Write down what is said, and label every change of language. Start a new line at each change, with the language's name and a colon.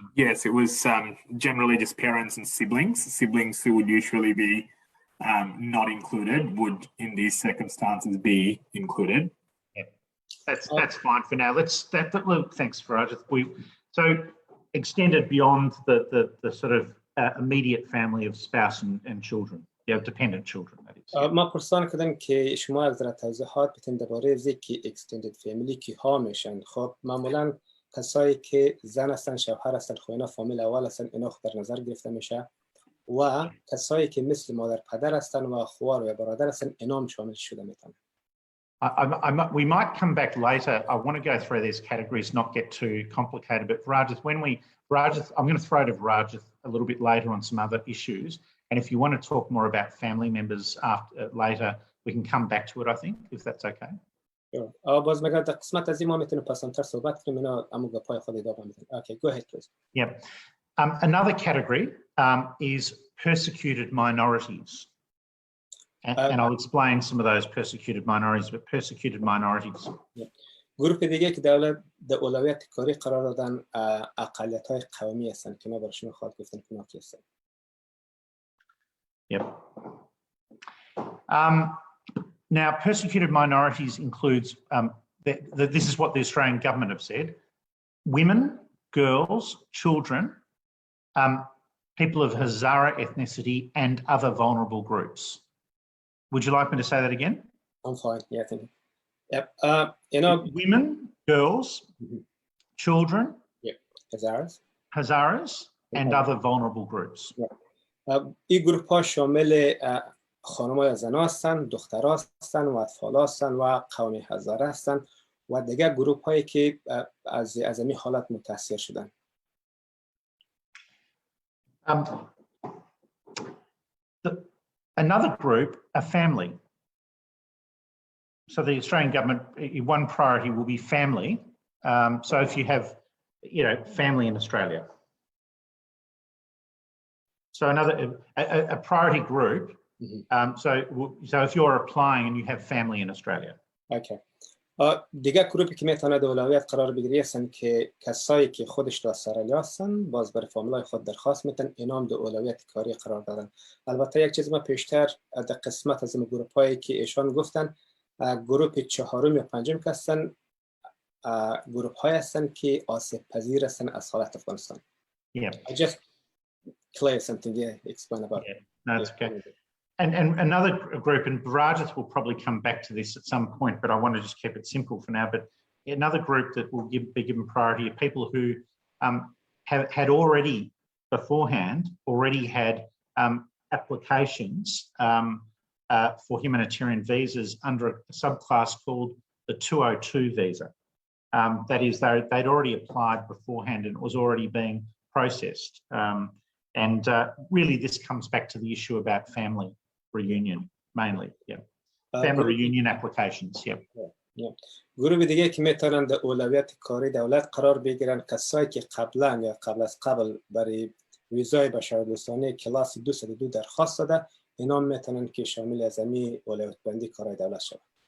English: yes, it was generally just parents and siblings. Siblings who would usually be not included would, in these circumstances, be included. Yeah, that's fine for now. Thanks, Rajat. So extended beyond the sort of immediate family of spouse and children. Yeah, dependent children. That is.
Persian: ما پرسان کردم که شما از در توضیحات بتین درباره زیکی extended family کی ها میشن. خب معمولا کسایی که زن هستن، شوهر هستن، خب اینا فامیل اول هستن، اینا خود در نظر گرفته میشه. و کسایی که مثل مادر پدر هستن و خوار و برادر هستن، اینا هم شامل شده میتونن.
English: We might come back later. I want to go through these categories, not get too complicated. But Rajith, I'm going to throw to Rajith a little bit later on some other issues. And if you want to talk more about family members later, we can come back to it, I think, if that's okay.
Persian: باز مگر در قسمت از این ما میتونیم پسانتر صحبت کنیم، اینا امو گپای خود ادامه میدن.
English: Okay, go ahead, please. Yeah. Another category is persecuted minorities. And I'll explain some of those persecuted minorities, but persecuted minorities.
Persian: گروه دیگه که دولت در اولویت کاری قرار دادن اقلیت‌های قومی هستن که ما براشون خواهد گفتن که اونا کی هستن.
English: Yep. Now, persecuted minorities includes, this is what the Australian government have said, women, girls, children, people of Hazara ethnicity and other vulnerable groups. Would you like me to say that again? I'm fine, yeah, thank you. Yep. Women, girls, children, Hazaras, and other vulnerable groups.
Persian: این گروه ها شامل خانم‌های زنا هستن، دخترها هستن و اطفال هستن و قوم هزاره هستن و دیگر گروه هایی که از این حالت متاثر شدن.
English: Another group, a family. So the Australian government, one priority will be family. So if you have, family in Australia. So a priority group. So if you're applying and you have family in Australia. Okay.
Persian: دیگه گروپی که میتونه در اولویت قرار بگیری هستن که کسایی که خودش در استرالیا هستن، باز برای فامیلای خود درخواست میتن، اینا هم در اولویت کاری قرار دادن. البته یک چیز ما پیشتر در قسمت از این گروپایی که ایشان گفتن، گروپ چهارم یا پنجم که هستن، گروپ‌های هستن که آسیب پذیر هستن از حالت افغانستان.
English: I just clear something, explain about it. No, it's okay. And another group, and Rajith will probably come back to this at some point, but I want to just keep it simple for now. But another group that will be given priority are people who had already beforehand had applications for humanitarian visas under a subclass called the 202 visa. That is, they'd already applied beforehand and it was already being processed. And really, this comes back to the issue about family reunion, mainly. Family reunion applications.
Persian: گروه دیگه که میتونن در اولویت کاری دولت قرار بگیرن، کسایی که قبلا یا قبل از قبل برای ویزای بشردوستانه کلاس 202 درخواست داده، اینا میتونن که شامل از این اولویت بندی کارهای دولت شود.